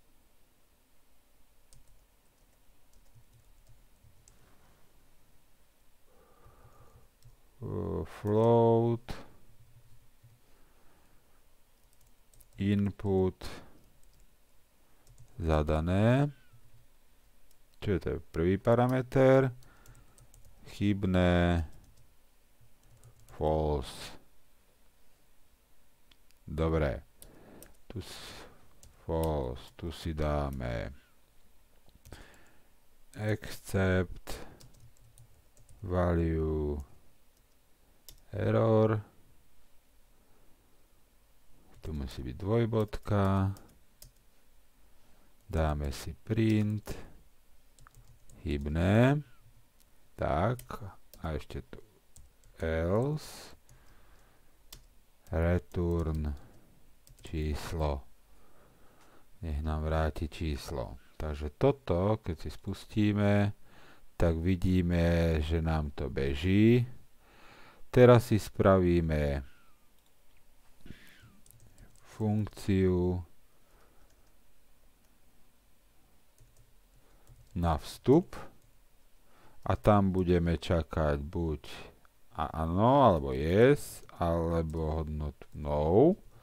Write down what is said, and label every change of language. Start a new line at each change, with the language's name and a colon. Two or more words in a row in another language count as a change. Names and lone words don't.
English: float input
Slovak: zadané, čiže to je prvý parameter, chybné false. Dobre, tu false, tu si dáme except
English: value error,
Slovak: tu musí byť dvojbodka, dáme si print chybné, tak a ešte tu else return číslo, nech nám vráti číslo. Takže toto, keď si spustíme, tak vidíme, že nám to beží. Teraz si spravíme funkciu na vstup a tam budeme čakať buď áno, alebo yes, alebo hodnotu no.